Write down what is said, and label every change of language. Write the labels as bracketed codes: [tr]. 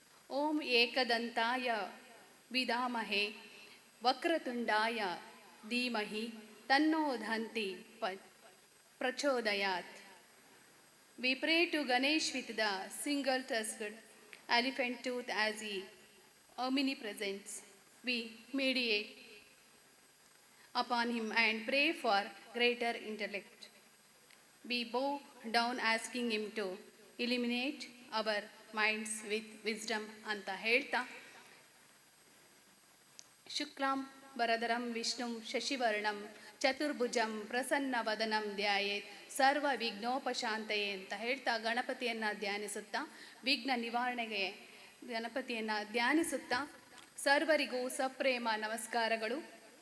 [sa] ಓಂ ಏಕದಂತಾಯ ವಿಧಾಮಹೆ ವಕ್ರತುಂಡಾಯ ಧೀಮಹಿ ತನ್ನೋ ದಂತಿ ಪ್ರಚೋದಯಾತ್. [en] We pray to Ganesh with the single-tusked elephant tooth as he omnipresents. We meditate upon him and pray for greater intellect. We bow down asking him to illuminate our minds with wisdom [kn] ಅಂತ ಹೇಳ್ತಾ, [sa] ಶುಕ್ಲಾಂ ವರದರಂ ವಿಷ್ಣುಂ ಶಶಿವರ್ಣಂ ಚತುರ್ಭುಜಂ ಪ್ರಸನ್ನ ವದನಂ ಧ್ಯಾಯೇತ್ ಸರ್ವ ವಿಘ್ನೋಪಶಾಂತಯೇ [kn] ಅಂತ ಹೇಳ್ತಾ ಗಣಪತಿಯನ್ನು ಧ್ಯಾನಿಸುತ್ತಾ, ವಿಘ್ನ ನಿವಾರಣೆಗೆ ಗಣಪತಿಯನ್ನು ಧ್ಯಾನಿಸುತ್ತಾ ಸರ್ವರಿಗೂ ಸಪ್ರೇಮ ನಮಸ್ಕಾರಗಳು.